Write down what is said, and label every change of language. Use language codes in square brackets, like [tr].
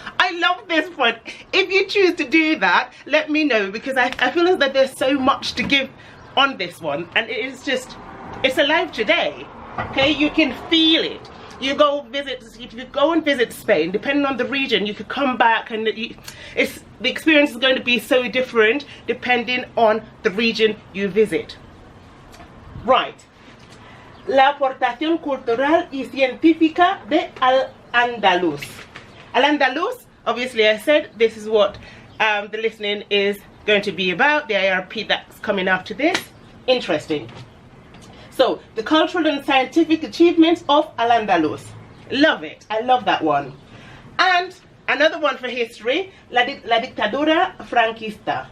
[en] I love this point. If you choose to do that, let me know, because I feel as though there's so much to give on this one, and it's alive today. Okay, you can feel it. You go visit, if you go and visit Spain, depending on the region, you could come back, and the experience is going to be so different depending on the region you visit. Right. [es] La aportación cultural y científica de Al-Andalus. [en] Al-Andalus, obviously I said this is what the listening is going to be about, the IRP that's coming after this. Interesting. So, the cultural and scientific achievements of Al-Andalus. Love it. I love that one. And another one for history, [es] la dictadura franquista.